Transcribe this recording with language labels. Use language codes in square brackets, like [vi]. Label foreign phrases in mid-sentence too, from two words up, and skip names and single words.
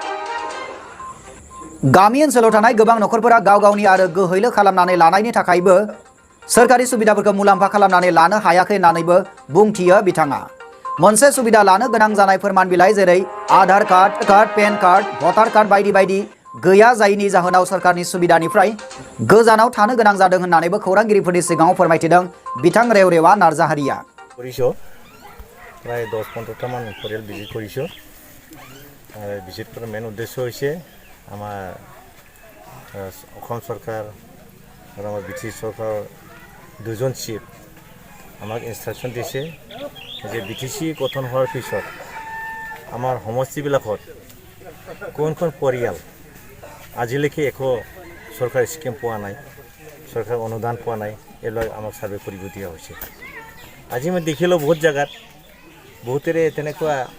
[brx] गामि ओनसोलाव थानाय गोबां नखरफोरा गाव गावनि आरो गोहैलो खालामनानै लानायनि थाखायबो सोरखारि सुबिदाफोरखौ मुलाम्फा खालामनानै लानो हायाखै होननानैबो बुंथियो बिथाङा मोनसे सुबिदा लानो गोनां जानाय फोरमान बिलाइ जेरै आधार कार्ड पेन कार्ड भटार कार्ड बायदि गैया जायनि जाहोनाव सोरखारनि सुबिदानिफ्राय गोजानाव थानो गोनां जादों होननानैबो खौरांगिरिफोरनि सिगाङाव फोरमायथिदों बिथां रेवरेवा नार्जाहारिया [as] प्राय 10-15টা মান পৰিয়াল ভিজিট কৰিছোঁ আৰু ভিজিট কৰাৰ মেইন উদ্দেশ্য হৈছে আমাৰ অসম চৰকাৰ আৰু আমাৰ বিটিচি চৰকাৰ দুজন চিফ আমাক ইনষ্ট্ৰাকশ্যন দিছে যে বিটিচি গঠন হোৱাৰ পিছত আমাৰ সমষ্টিবিলাকত কোন পৰিয়াল আজিলৈকে একো চৰকাৰী স্কিম পোৱা নাই চৰকাৰৰ অনুদান পোৱা নাই এইবিলাক আমাক ছাৰ্ভে কৰিব দিয়া হৈছে আজি মই দেখিলোঁ বহুত জায়গাত বহুতৰে তেনেকুৱা